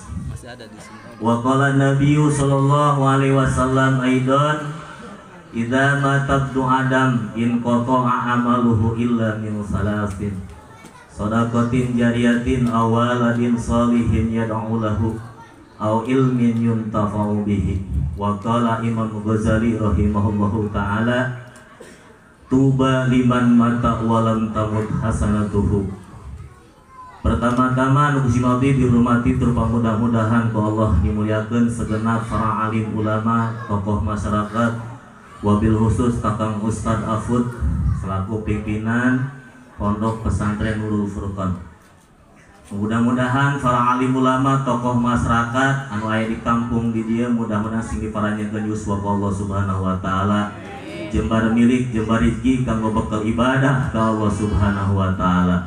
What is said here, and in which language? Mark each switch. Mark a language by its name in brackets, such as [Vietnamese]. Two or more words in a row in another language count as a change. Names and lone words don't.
[Arabic] وقال النبي صلى الله عليه وسلم أيضا إذا مات ابن آدم انقطع عمله إلا من ثلاث صدقة جارية أو ولد صالح يدعو له أو علم ينتفع به. وقال الإمام الغزالي رحمه الله تعالى طوبى لمن مات ولم تمت حسناته. [Sundanese] Pertama-tama nu kusimati dihormati tur mudah-mudahan ku Allah dimuliakeun segenap para alim ulama tokoh masyarakat [Arabic] وبالخصوص [Sundanese] Kakang Ustad Afud selaku pimpinan Pondok Pesantren Nurul Furqan. Mudah-mudahan para alim ulama tokoh masyarakat anu aya di kampung di dieu mudah-mudahan sing diparanjeunkeun yuswa ku Allah [Arabic] سبحانه وتعالى [Sundanese] jembar milik jembar rezeki kanggo bekal ibadah ka Allah [Arabic] سبحانه وتعالى.